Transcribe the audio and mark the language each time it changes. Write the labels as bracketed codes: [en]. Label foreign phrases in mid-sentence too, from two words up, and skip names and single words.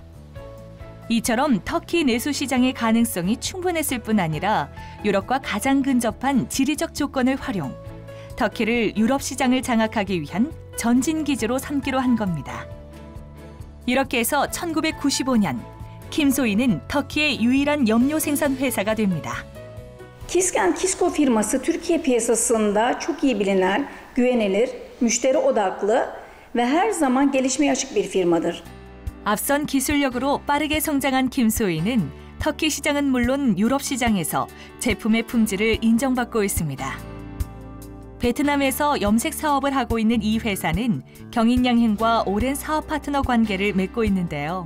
[ko] 이처럼 터키 내수 시장의 가능성이 충분했을 뿐 아니라 유럽과 가장 근접한 지리적 조건을 활용, 터키를 유럽 시장을 장악하기 위한 전진 기지로 삼기로 한 겁니다. 이렇게 해서 1995년 김소희는 터키의 유일한 염료 생산 회사가 됩니다. [tr] KISCO firması Türkiye piyasasında çok iyi bilinen, güvenilir, müşteri odaklı ve her zaman gelişmeye açık bir firmadır. [ko] 앞선 기술력으로 빠르게 성장한 김소희는 터키 시장은 물론 유럽 시장에서 제품의 품질을 인정받고 있습니다. 베트남에서 염색 사업을 하고 있는 이 회사는 경인양행과 오랜 사업 파트너 관계를 맺고 있는데요.